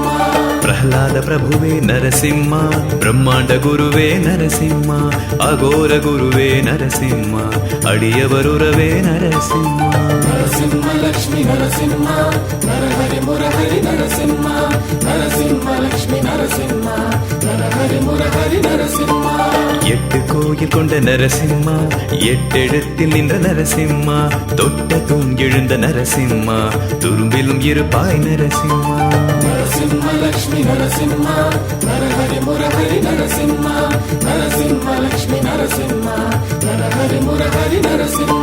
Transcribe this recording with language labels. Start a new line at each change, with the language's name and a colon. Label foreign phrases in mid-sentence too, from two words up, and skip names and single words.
Telugu: ప్రహ్లాద ప్రభువే నరసింహ బ్రహ్మాండ గురువే నరసింహ అఘోర గురువే నరసింహ అడియవరురవే నరసింహ నరసింహ లక్ష్మీ నరసింహ నరహరి మురహరి నరసింహ నరసింహ లక్ష్మీ నరసింహ నరహరి మురహరి నరసింహ
Tamil: எட்டு கோயில் கொண்ட நரசிம்மா எட்டெழுத்தில் நின்ற நரசிம்மா தொட்ட தூங்கெழுந்த நரசிம்மா துரும்பிலும் இருப்பாய் நரசிம்மா நரசிம்ம லக்ஷ்மி நரசிம்ம நரஹரி முரஹரி நரசிம்ம நரசிம்ம லக்ஷ்மி நரசிம்ம நரஹரி முரஹரி நரசிம்ம